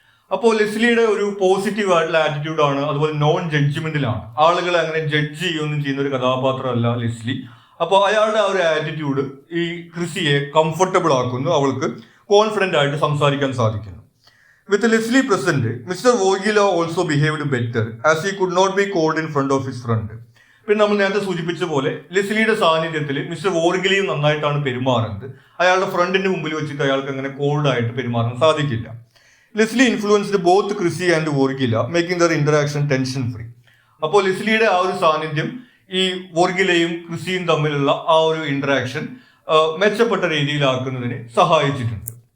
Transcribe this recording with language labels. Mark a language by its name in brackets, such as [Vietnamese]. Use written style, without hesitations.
[Malayalam] അപ്പോൾ ലെസ്ലിയുടെ ഒരു പോസിറ്റീവ് ആയിട്ടുള്ള ആറ്റിറ്റ്യൂഡ് ആണ്, അതുപോലെ നോൺ ജഡ്ജ്മെന്റലാണ്. ആളുകളെ അങ്ങനെ ജഡ്ജ് ചെയ്യുകയൊന്നും ചെയ്യുന്ന ഒരു കഥാപാത്രമല്ല ലെസ്ലി. അപ്പോൾ അയാളുടെ ആ ഒരു ആറ്റിറ്റ്യൂഡ് ഈ ക്രിസിയെ കംഫർട്ടബിൾ ആക്കുന്നു, അവൾക്ക് കോൺഫിഡന്റ് ആയിട്ട് സംസാരിക്കാൻ സാധിക്കുന്നു. [English] With Leslie present, Mr. Vogila also behaved better as he could not be called in front of his friend. [Malayalam] പിന്നെ നമ്മൾ നേരത്തെ സൂചിപ്പിച്ച പോലെ ലെസ്ലിയുടെ സാന്നിധ്യത്തിൽ മിസ്റ്റർ വോർഗിലയും നന്നായിട്ടാണ് പെരുമാറുന്നത്. അയാളുടെ ഫ്രണ്ടിന്റെ മുമ്പിൽ വെച്ചിട്ട് അയാൾക്ക് അങ്ങനെ കോൾഡ് ആയിട്ട് പെരുമാറാൻ സാധിക്കില്ല. [English] Leslie influenced both Crissy and Vorgila, making their interaction tension free. [Malayalam] അപ്പോൾ ലെസ്ലിയുടെ ആ ഒരു സാന്നിധ്യം ഈ വോർഗിലയും ക്രിസിയും തമ്മിലുള്ള ആ ഒരു ഇന്ററാക്ഷൻ മെച്ചപ്പെട്ട രീതിയിലാക്കുന്നതിന് സഹായിച്ചിട്ടുണ്ട്.